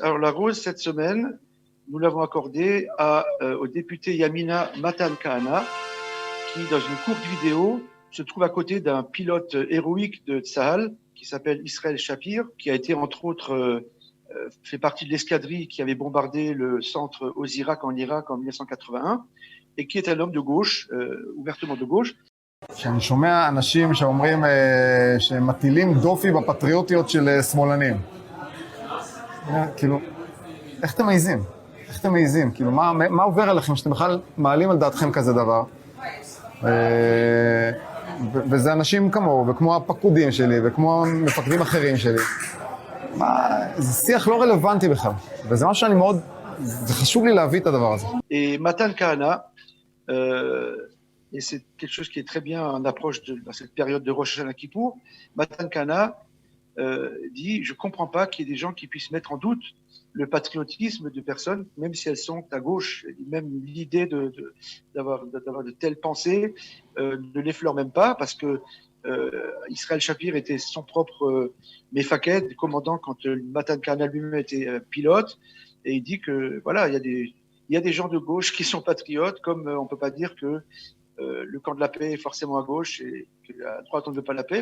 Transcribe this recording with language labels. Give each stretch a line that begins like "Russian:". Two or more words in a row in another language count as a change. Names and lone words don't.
French: Alors la rose, cette semaine, nous l'avons accordée au député Yamina Matan Kahana, qui, dans une courte vidéo, se trouve à côté d'un pilote héroïque de Tzahal, qui s'appelle Israël Shapir, qui a été, entre autres, fait partie de l'escadrille qui avait bombardé le centre Osirak en Irak en 1981, et qui est un homme de gauche, ouvertement de gauche.
Hebrew: כשאני שומע אנשים שאומרים שהם מטילים דופי בפטריוטיות של שמאלנים. כאילו, איך אתם מעיזים? איך אתם מעיזים? כאילו, מה עובר עליכם שאתם בכלל מעלים על דעתכם כזה דבר? וזה אנשים כמוהו, וכמו הפקודים שלי, וכמו מפקדים אחרים שלי. זה שיח לא רלוונטי בכלל. וזה משהו שאני מאוד, זה חשוב לי להביא את הדבר הזה. מתן כהנא,
French: et c'est quelque chose qui est très bien en approche dans cette période de Rosh Hashanah Kippour, Matan Kahana dit « Je ne comprends pas qu'il y ait des gens qui puissent mettre en doute le patriotisme de personnes, même si elles sont à gauche. Même l'idée d'avoir de telles pensées ne l'effleure même pas, parce que Israël Shapir était son propre Mefaked, commandant quand Matan Kahana lui-même était pilote, et il dit que voilà, il y a des gens de gauche qui sont patriotes, comme on ne peut pas dire que le camp de la paix est forcément à gauche et que à droite on ne veut pas la paix.